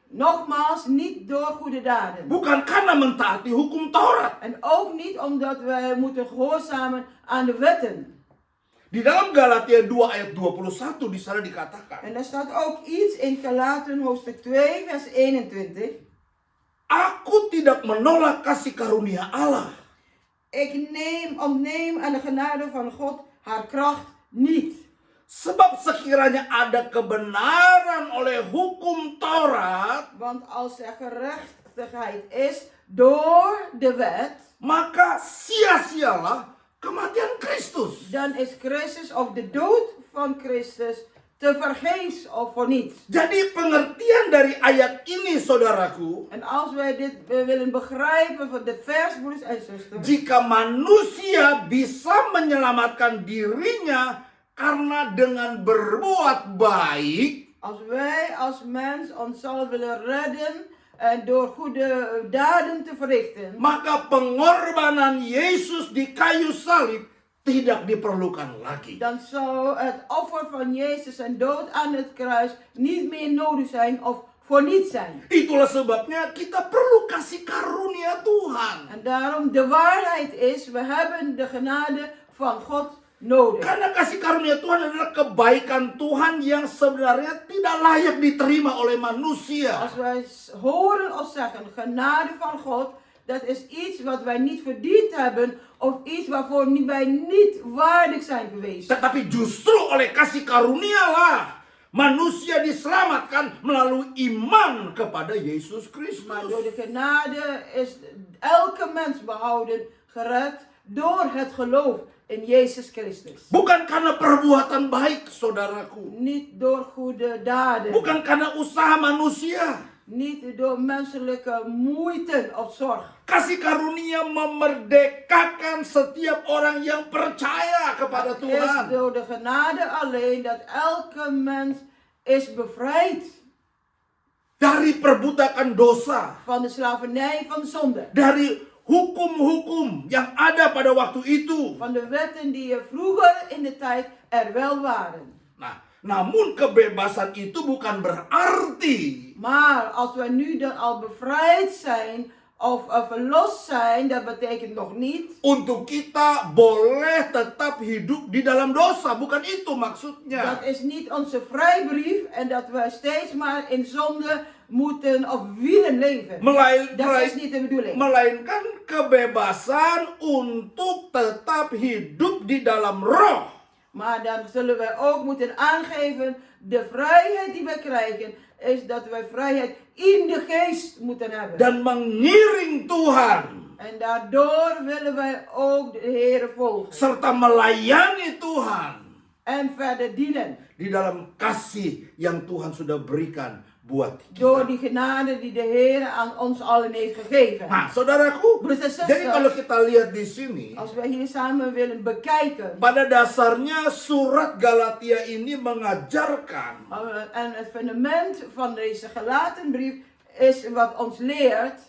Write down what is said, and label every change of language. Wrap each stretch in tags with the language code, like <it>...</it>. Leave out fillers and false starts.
<nl>Nogmaals, niet door goede daden.</nl> <id>Bukan karena mentaati hukum Taurat.</id> <nl>En ook niet omdat wij moeten gehoorzamen aan de wetten.</nl> <id>Di dalam Galatia 2 ayat 21 di sana dikatakan,</id> <nl>En er staat ook iets in Galaten hoofdstuk 2 vers 21.</nl> <id>aku tidak menolak kasih karunia Allah.</id> <nl>Ik ontneem aan de genade van God haar kracht niet.</nl> <id>Sebab sekiranya ada kebenaran oleh hukum Taurat,</id> <nl>Want als er gerechtigheid is door de wet,</nl> <id>maka sia-sialah kematian Kristus.</id> <nl>dan is Christus of de dood van Christus te vergeefs of voor niets.</nl> <id>Jadi pengertian dari ayat ini saudaraku,</id> <nl>En als wij dit willen begrijpen van de vers, broeders en zusters,</nl> <id>jika manusia bisa menyelamatkan dirinya karena dengan berbuat baik,</id> <nl>als wij als mens onszelf willen redden door goede daden te verrichten,</nl> <id>maka pengorbanan Yesus di kayu salib tidak diperlukan lagi.</id> <nl>dan zou het offer van Jezus en dood aan het kruis niet meer nodig zijn of voor niets zijn.</nl> <id>Itulah sebabnya kita perlu kasih karunia Tuhan.</id> <nl>En daarom de waarheid is, we hebben de genade van God nodig.</nl> <id>Karena kasih karunia Tuhan adalah kebaikan Tuhan yang sebenarnya tidak layak diterima oleh manusia.</id> <nl>Als wij horen of zeggen genade van God, dat is iets wat wij niet verdiend hebben of iets waarvoor wij niet waardig zijn geweest.</nl> <id>Tetapi justru oleh kasih karunia manusia diselamatkan melalui iman kepada Yesus Kristus.</id> <nl>Maar door de genade is elke mens behouden, gered door het geloof in Jezus Christus.</nl> <id>Bukan karena perbuatan baik, saudaraku.</id> <nl>Niet door goede daden.</nl> <id>Bukan karena usaha manusia.</id> <nl>Niet door menselijke moeite of zorg.</nl> <id>Kasih karunia memerdekakan setiap orang yang percaya kepada</id> <nl>Het is</nl> <id>Tuhan.</id> <nl>door de genade alleen dat elke mens is bevrijd</nl> <id>Dari perbudakan dosa.</id> <nl>van de slavernij van zonde.</nl> <id>Dari hukum-hukum yang ada pada waktu itu.</id> <nl>Van de wetten die er vroeger in de tijd er wel waren.</nl> <id>Nah, namun kebebasan itu bukan berarti</id> <nl>Maar als we nu dan al bevrijd zijn of verlost zijn, dat betekent nog niet</nl> <id>untuk kita boleh tetap hidup di dalam dosa. Bukan itu maksudnya.</id> <nl>dat is niet onze vrijbrief en dat we steeds maar in zonde moeten of willen leven. Dat is niet de bedoeling.</nl> <id>Melainkan kebebasan untuk tetap hidup di dalam roh.</id> <nl>Maar dan zullen wij ook moeten aangeven, de vrijheid die wij krijgen, is dat wij vrijheid in de geest moeten hebben.</nl> <id>Dan mengiring Tuhan.</id> <nl>En daardoor willen wij ook de Heer volgen.</nl> <id>Serta melayani Tuhan.</id> <nl>En verder dienen.</nl> <id>Di dalam kasih yang Tuhan sudah berikan buat</id> <nl>Door</nl> <id>kita.</id> <nl>die genade die de Heer aan ons allen heeft gegeven.</nl> <id>Nah, saudaraku,</id> <nl>Broeders en</nl> <id>jadi kalau</id> <nl>zusters,</nl> <id>kita lihat di sini,</id> <nl>als wij hier samen willen bekijken.</nl> <id>pada dasarnya surat Galatia ini mengajarkan</id> <nl>En het fundament van deze Galatenbrief is wat ons leert.</nl>